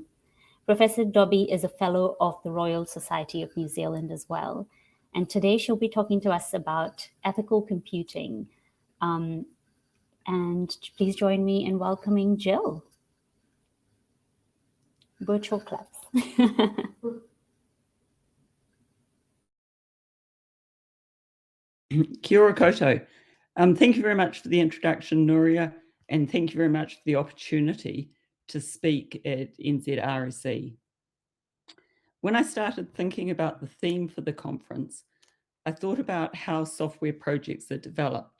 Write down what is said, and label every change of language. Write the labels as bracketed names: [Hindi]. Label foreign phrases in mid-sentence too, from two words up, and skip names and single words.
[English] Professor Dobbie is a fellow of the Royal Society of New Zealand as well. And today she'll be talking to us about ethical computing. And please join me in welcoming Jill. Virtual claps. [Māori] Kia ora koutou. [English] Thank you very much for the introduction, Nooriyah, and thank you very much for the opportunity to speak at NZRSE. When I started thinking about the theme for the conference, I thought about how software projects are developed.